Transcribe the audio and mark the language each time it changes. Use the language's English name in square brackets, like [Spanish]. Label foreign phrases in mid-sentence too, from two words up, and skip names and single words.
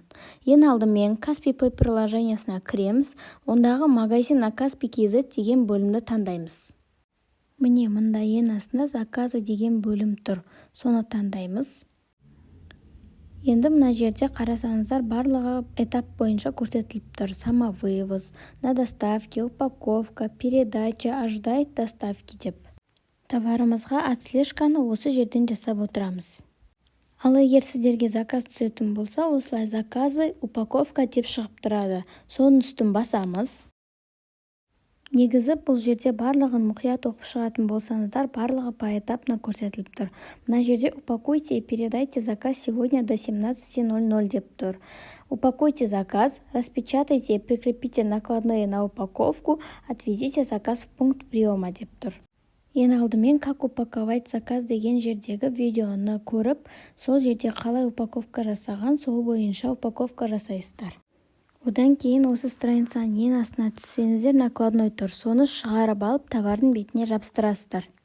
[Kazakh] Ең алдымен Каспий Pay приложениясына кіреміз, ондағы магазина Каспий.kz деген бөлімді таңдаймыз. Міне мұнда ең астында заказы деген бөлім тұр, соны таңдаймыз. Енді мына жерде қарасаңыздар барлығы этап бойынша көрсетіліп тұр. [Russian] Самовывоз, на доставке, упаковка, передача, ожидает доставки деп. [Kazakh] Товарымызға отслежканы осы жерден жасап отырамыз. Ал егер сіздерге заказ түсетін болса, осылай [Russian] заказы, упаковка [Kazakh] деп шығып тұрады. Соның үстін басамыз. Негізі бұл жерде барлығын мұқият оқып шығатын болсаңыздар, барлығы поэтапно көрсетіліп тұр. Мына жерде [Russian] упакуйте и передайте заказ сегодня до 17:00 [Kazakh] деп тұр. [Russian] Упакуйте заказ, распечатайте и прикрепите накладные на упаковку, отвезите заказ в пункт приема [Kazakh] деп тұр. Ең алдымен [Russian] как упаковать заказ [Kazakh] деген жердегі видеоны көріп, сол жерде қалай упаковка жасаған, сол бойынша упаковка жасайсыздар. Одан кейін осы страницаның ең астына түссеңіздер накладной тұр, соны шығарып алып товардың бетіне жабыстырасыздар.